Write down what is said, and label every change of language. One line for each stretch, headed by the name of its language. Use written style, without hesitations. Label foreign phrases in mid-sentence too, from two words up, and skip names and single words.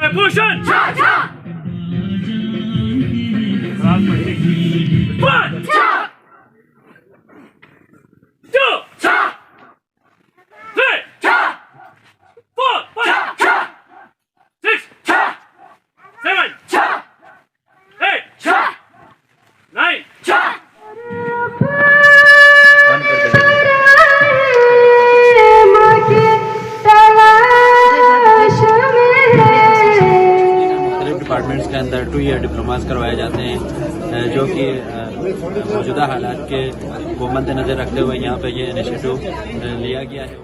English: Bhushan! Cha cha! One! Cha! Two! Cha! Three! Cha! Four! Cha! Cha! Six! Cha! Seven! Cha! Eight! Cha! Nine! Cha!
Urdu: ڈپارٹمنٹس کے اندر 2
English: year diplomas
Urdu: کروائے جاتے ہیں جو کہ موجودہ حالات کے کو مد نظر رکھتے ہوئے یہاں پہ یہ انیشیٹو لیا گیا ہے.